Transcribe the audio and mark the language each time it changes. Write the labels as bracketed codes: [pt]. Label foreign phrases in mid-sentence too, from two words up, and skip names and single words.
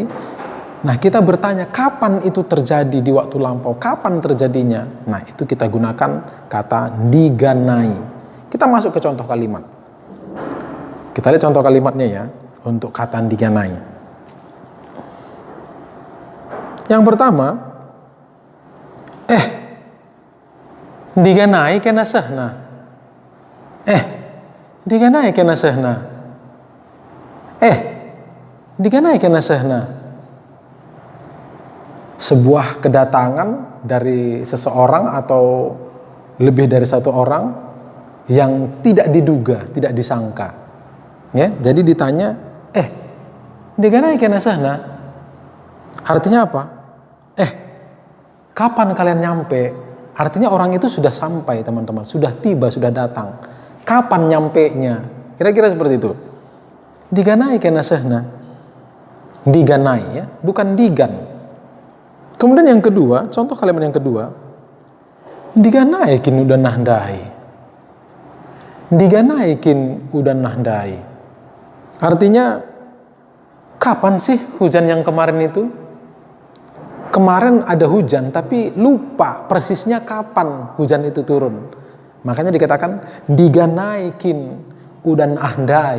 [id] Nah kita bertanya kapan itu terjadi di waktu lampau, kapan terjadinya? Nah itu kita gunakan kata ndiganai. Kita masuk ke contoh kalimat. Kita lihat contoh kalimatnya ya untuk kata ndiganai. Yang pertama, [btx] ndiganai kena sehna. Ndiganai kena sehna. Ndiganai kena sehna. [id] Sebuah kedatangan dari seseorang atau lebih dari satu orang yang tidak diduga, tidak disangka. Ya, jadi ditanya, [btx] ndiganai kena sehna. [id] Artinya apa? Kapan kalian nyampe? Artinya orang itu sudah sampai, teman-teman, sudah tiba, sudah datang. Kapan nyampenya? Kira-kira seperti itu. [btx] Ndiganai kena sehna. [id] Ndiganai ya, bukan digan. Kemudian yang kedua, contoh kalimat yang kedua, [btx] ndiganai kin udah nahdai. Ndiganai kin udah nahdai. [id] Artinya, kapan sih hujan yang kemarin itu? Kemarin ada hujan, tapi lupa persisnya kapan hujan itu turun. Makanya dikatakan, [btx] ndiganai kin udah nahdai.